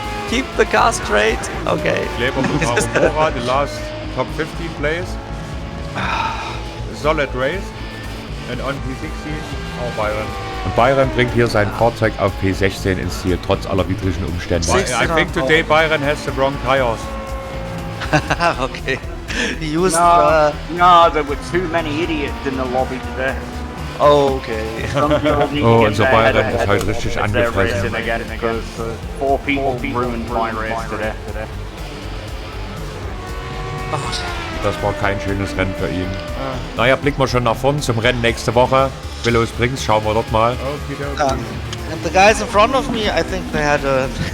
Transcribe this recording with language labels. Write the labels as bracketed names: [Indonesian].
[English] Keep the car straight. Okay. Kleber Mora, the last top 15 place. Solid race. And on P16 auch Byron. [German] Und Byron bringt hier sein Fahrzeug auf P16 ins Ziel, trotz aller widrigen Umstände. [English] I think today Byron has the wrong tires. Okay. He used No, there were too many idiots in the lobby today. Oh, okay. [German] Oh, unser Byron ist heute richtig angefressen. [English] Four people ruined my race today. [German] Das war kein schönes Rennen für ihn. Naja, blicken wir schon nach vorn zum Rennen nächste Woche. Willow Springs, schauen wir dort mal. [English] And the guys in front of me, I think they had a